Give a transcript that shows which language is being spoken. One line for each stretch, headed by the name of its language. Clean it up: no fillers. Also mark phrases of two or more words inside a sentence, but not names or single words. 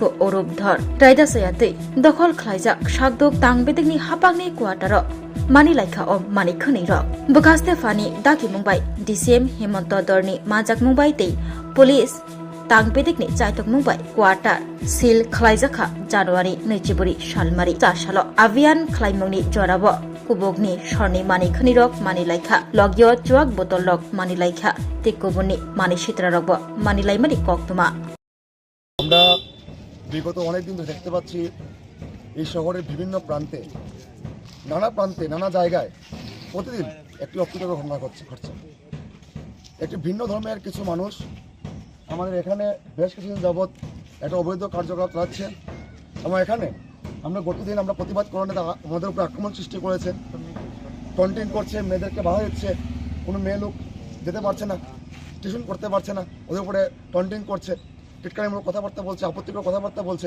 Bodo: ओरब धर रायदा सयातै दखल खलाइजाक सागदक तांगबेदकनि हापांनि क्वार्टर मानिलाइखा अ मानिखनिरक बखास्ते फानि दागि मंगबाय डीसीएम हेमंत दरनि माजाक मंगबाय तै पुलिस तांगबेदकनि चाइतक मंगबाय क्वार्टर सिल खलाइजाखा जानुवारि 24 सालमारि चारसाल अभियान खलाइमंनि जराबो कुबुकनि सरनि मानिखनिरक मानिलाइखा लगिय चुवाक बोतल लग मानिलाइखा तिकुबुनि मानिसित्रारकबो मानिलाइमानि कक्तमा
Bangla: আমরা বিগত অনেক দিন ধরে দেখতে পাচ্ছি এই শহরের বিভিন্ন প্রান্তে নানা জায়গায় প্রতিদিন একটি অপ্রীতিকর ঘটনা ঘটছে। একটি ভিন্ন ধর্মের কিছু মানুষ আমাদের এখানে বেশ কিছুদিন যাবৎ একটা অবৈধ কার্যকলাপ চালাচ্ছে এবং এখানে আমরা গতদিন আমরা প্রতিবাদ করলে আমাদের উপর আক্রমণ সৃষ্টি করেছে, টন্টিং করছে, মেয়েদেরকে বাধা দিচ্ছে, কোনো মেয়ে লোক যেতে পারছে না, টিউশন করতে পারছে না, ওদের উপরে টন্টিং করছে, টিটকারিমূলক কথাবার্তা বলছে, আপত্তিকর কথাবার্তা বলছে।